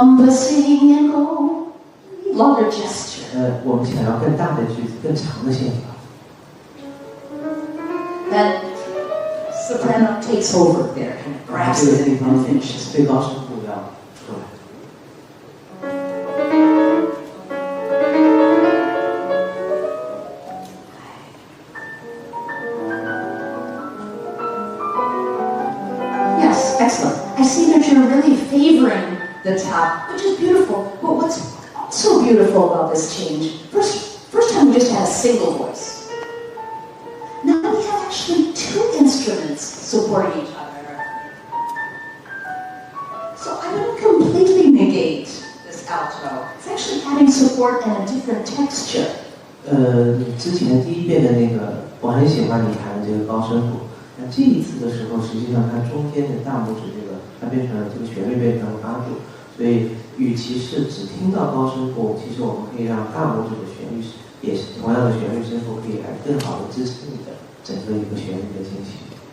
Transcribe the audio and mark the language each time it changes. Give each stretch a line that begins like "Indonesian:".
English: Sing and go, longer gesture.
Chinese: 我们想要更大的句子，更长的线条。
English: Then soprano takes over there and grabs it and finishes.
Chinese: 最高声部要出来。
English: Yes, excellent. I see that you're really favoring the top, which is beautiful. But what's also beautiful about this change? First time we just had a single voice. Now we have actually two instruments supporting each other. So I don't completely negate this alto. It's actually adding support and a different texture.
Chinese: 之前第一遍的那个，我很喜欢你弹的这个高声部。那这一次的时候，实际上它中间的大拇指这个，它变成了这个旋律变成了8度。所以，与其是只听到高声部，其实我们可以让大拇指的旋律也是同样的旋律声部，可以来更好的支撑你的整个一个旋律的进行。